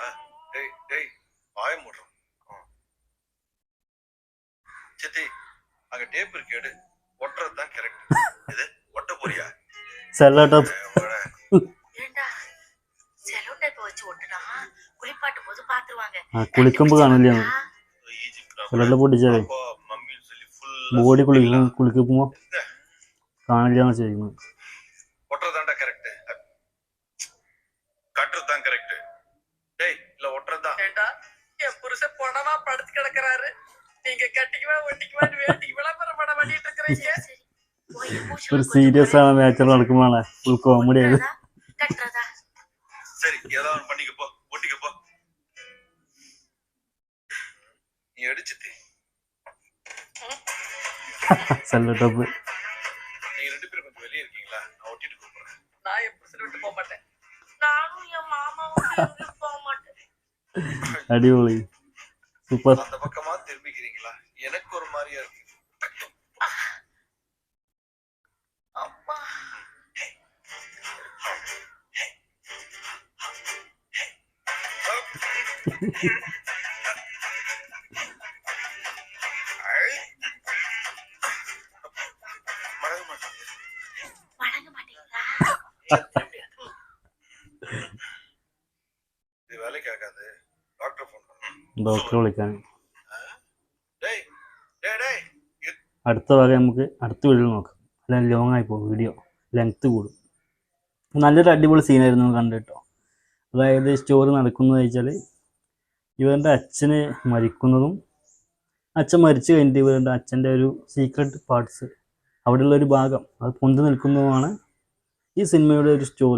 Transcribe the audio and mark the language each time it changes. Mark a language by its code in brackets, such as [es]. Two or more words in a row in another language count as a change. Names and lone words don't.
[ta] டேய் டேய் வாய மூடுறோம். சித்தி அங்க டேப் இருக்கு, எடு. ஒட்டுறதுதான் கரெக்ட். இது ஒட்ட போறியா? [en] Cello tape. [ta] ஏண்டா [en] cello tape [ta] வச்சு ஒட்டுனா குளிப்பாட்டும் போது பாத்துருவாங்க. [ml] കുളിക്കുമ്പോ കാണില്ല. സെല്ലോ പൊട്ടിച്ചാലേ ബോഡി കുളിക്കുമ്പോ കാണില്ലാന്ന് ചെയ്യുന്നത്. [ta] ஒட்டுறதாண்டா கரெக்ட். கட்டுறதுதான் கரெக்ட். டேய் இல்ல ஒட்டுறதுதான். ஏண்டா என் புருஷன் பொணமா படுத்து கிடக்குறாரு. நீங்க கட்டிக்குவா ஒட்டிக்குவான்னு வேண்டிக்கு விளம்பரம் படம் பண்ணிட்டு இருக்கிறீங்க. [ml] ഒരു സീരിയസ് ആണ് നേച്ചർ നടക്കുമ്പോഴാണ് ഫുൾ കോമഡി ആയത്. [ta] சரி ஏதாவது பண்ணிக்கப்போ ஒட்டிக்கப்போ. நீ அடிச்சுட்டு [en] Cello top. [ta] நீங்க 2 பேரும் கொஞ்சம் வெளியே இருக்கீங்களா? ஒட்டிட்டு கூப்பிடுறேன். நான் என் புருஷனை விட்டு போக மாட்டேன். நானும் என் மாமாவும் எங்கேயும் போக மாட்டேன். [ml] അടിപൊളി സൂപ്പർ. [ta] அந்த பக்கமா திரும்பிக்கிறீங்களா? எனக்கு ஒரு மாதிரியா இருக்கு. அம்மா மறக்க மாட்டேன். மறக்க மாட்டீங்களா? இது வேலைக்கு ஆகாது. டாக்டர் ஃபோன் பண்ணு. [ml] ഡോക്ടറെ വിളിക്കാൻ. [ta] டேய் டேய் டேய் [ml] അടുത്ത വരെ നമുക്ക് അടുത്ത വീഡിയോ നോക്കാം. അല്ലെങ്കിൽ ലോങ് ആയി പോകും, [en] video length [ml] കൂടും. നല്ലൊരു അടിപൊളി സീനായിരുന്നു കണ്ടിട്ടോ. അതായത് സ്റ്റോറി നടക്കുന്നത് വെച്ചാൽ ഇവരുടെ അച്ഛന് മരിക്കുന്നതും അച്ഛൻ മരിച്ചു കഴിഞ്ഞിട്ട് ഇവരുടെ അച്ഛൻ്റെ ഒരു [en] secret parts [ml] അവിടെയുള്ളൊരു ഭാഗം അത് പൊന്തി നിൽക്കുന്നതുമാണ് ഈ സിനിമയുടെ ഒരു സ്റ്റോറി.